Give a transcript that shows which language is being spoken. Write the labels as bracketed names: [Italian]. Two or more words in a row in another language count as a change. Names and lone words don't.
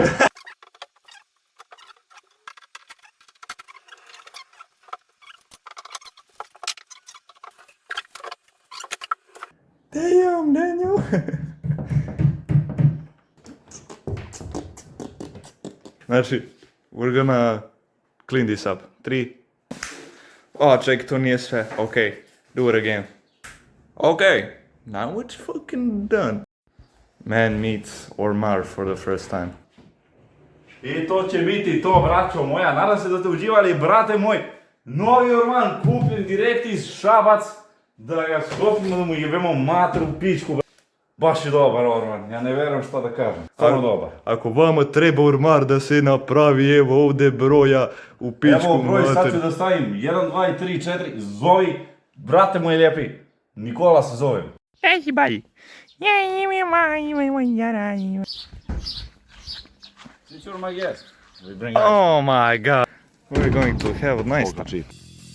[English] Damn, Daniel! Znači, we're gonna clean this up. 3. [Bosnian] Oh, ček, to nije sve. [English] Okay, do it again. Okay, now it's fucking done. Man meets Orman for the first time. [Bosnian] I to će biti to, braćo moja. Nadam se da ste uživali, brate moj. Novi Orman kupljen direkt iz Šabac. Da ga sklopimo, da mu jebemo matru u pičku. Baš je dobar Orman, ja ne vjerujem što da kažem. Stvarno dobar. Ako vama treba Orman da se napravi, evo ovdje broja u pičku Evo broj, sad ću mater. da stavim 1, 2, 3, 4, zovi, brate moj lijepi, Nikola se zovem. [English] Everybody. Since you're my guest, we bring ice. Oh my god. We're going to have a nice Cheap.